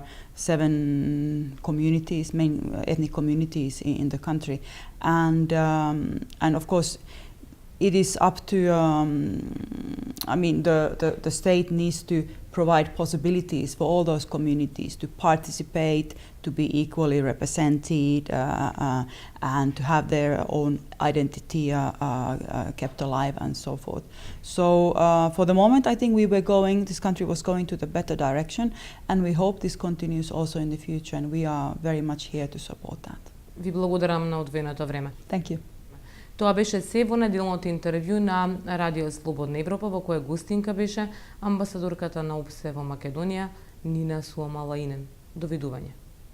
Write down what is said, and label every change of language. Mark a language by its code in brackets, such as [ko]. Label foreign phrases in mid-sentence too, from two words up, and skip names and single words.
[en] 7 communities, main ethnic communities in the country, and of course it is up to, I mean, the state needs to provide possibilities for all those communities to participate, to be equally represented, and to have their own identity kept alive and so forth. So for the moment, I think this country was going to the better direction, and we hope this continues also in the future, and we are very much here to support that. [mk] Ви благодарам на одвоеното време. [en] Thank you. [mk] Тоа беше се во неделното интервју на Радио Слободна Европа, во кое гостинка беше амбасадорката на ОБСЕ во Македонија Нина Суомалајнен. Довидување.